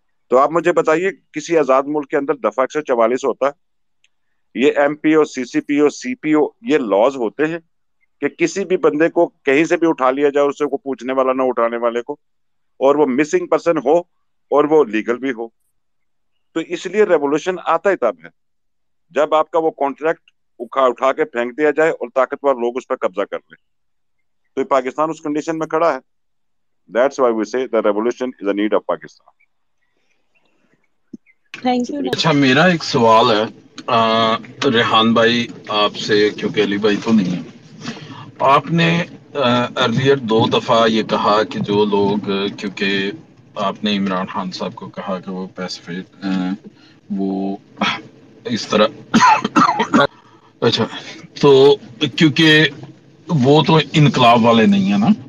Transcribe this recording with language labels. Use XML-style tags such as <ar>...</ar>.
<ur>تو آپ مجھے بتائیے کسی آزاد ملک کے اندر دفعہ 144 ہوتا ہے؟ یہ ایم پی او، سی سی پی او، سی پی او، یہ لاز ہوتے ہیں کہ کسی بھی بندے کو کہیں سے بھی اٹھا لیا جائے، اس سے کو پوچھنے والا نہ اٹھانے والے کو، اور وہ مسنگ پرسن ہو اور وہ لیگل بھی ہو. تو اس لیے ریولوشن آتا ہی تب ہے جب آپ کا وہ کانٹریکٹ اٹھا کے پھینک دیا جائے اور طاقتور لوگ اس پہ قبضہ کر لیں. تو یہ پاکستان اس کنڈیشن میں کھڑا ہے.</ur> <en>That's why we say the revolution is a need of Pakistan.</en> <ur>Thank you. اچھا، میرا ایک سوال ہے ریحان بھائی آپ سے، کیونکہ علی بھائی تو نہیں ہے. آپ نے ارلیئر 2 دفعہ یہ کہا کہ جو لوگ، کیونکہ آپ نے عمران خان صاحب کو کہا کہ وہ پیسیفک، وہ اس طرح اچھا، تو کیونکہ وہ تو انقلاب والے نہیں ہیں نا،</ur>